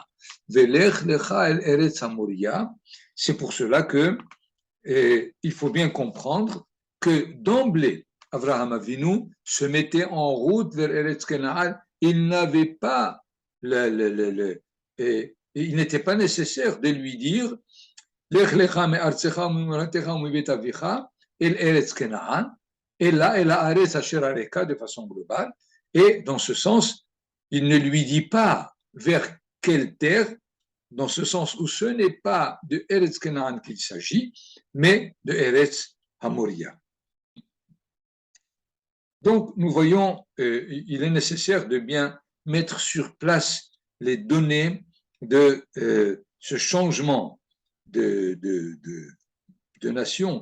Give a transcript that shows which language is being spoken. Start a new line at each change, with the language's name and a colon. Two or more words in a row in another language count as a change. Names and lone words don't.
Hebrew: ולך לך אל ארץ המוריה.
French: C'est pour cela que il faut bien comprendre que d'emblée, Avraham Avinu se mettait en route vers Eretz Kenaan. Il n'avait pas il n'était pas nécessaire de lui dire
Hebrew: לך לך מארצך וממולדתך ומבית אביך אל ארץ כנען,
French: et là,
Hebrew: אל הארץ אשר אראך
French: de façon globale. Et dans ce sens, il ne lui dit pas vers quelle terre, dans ce sens où ce n'est pas de Eretz Kenaan qu'il s'agit, mais de Eretz Hamoria. Donc, nous voyons, il est nécessaire de bien mettre sur place les données de ce changement de nation,